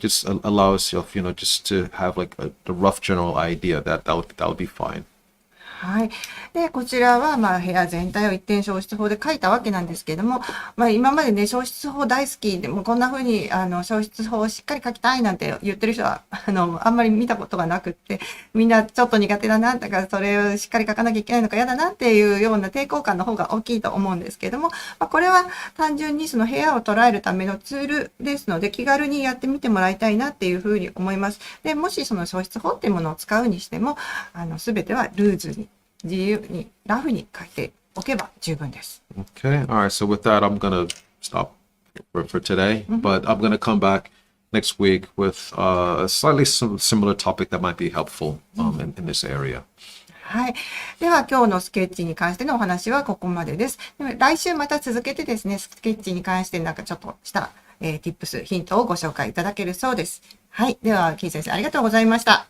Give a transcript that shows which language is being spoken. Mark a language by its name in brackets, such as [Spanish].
[English] Just allow yourself, just to have like the rough general idea that would be fine. [Japanese] はい。で、こちらは、部屋全体を一点消失法で書いたわけなんですけども、今までね、消失法大好きでも、こんな風に、消失法をしっかり書きたいなんて言ってる人は、あんまり見たことがなくって、みんなちょっと苦手だな、だからそれをしっかり書かなきゃいけないのか嫌だなっていうような抵抗感の方が大きいと思うんですけども、これは単純にその部屋を捉えるためのツールですので、気軽にやってみてもらいたいなっていう風に思います。で、もしその消失法っていうものを使うにしても、すべてはルーズに、自由にラフに書いておけば十分です。 [English] Okay. All right. So with that, I'm gonna stop for today, but I'm gonna come back next week with a slightly similar topic that might be helpful in this area. [Japanese] はい。では今日のスケッチに関してのお話はここまでです。でも来週また続けてですね、スケッチに関してちょっとした、tips、ヒントをご紹介いただけるそうです。はい。では、キー先生ありがとうございました。